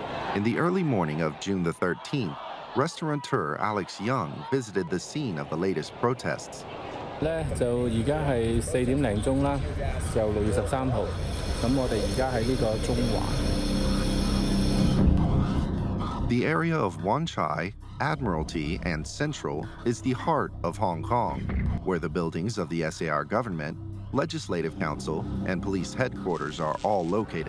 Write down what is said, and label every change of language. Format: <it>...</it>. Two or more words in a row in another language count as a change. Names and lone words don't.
<en>In the early morning of June the 13th, restaurateur Alex Young visited the scene of the latest protests.</en> <yue>咧就而家係4點零鐘啦，就6月13號。咁我哋而家喺呢個中環。</yue> <en>The area of Wan Chai, Admiralty, and Central is the heart of Hong Kong, where the buildings of the SAR government, Legislative Council, and police headquarters are all located.</en>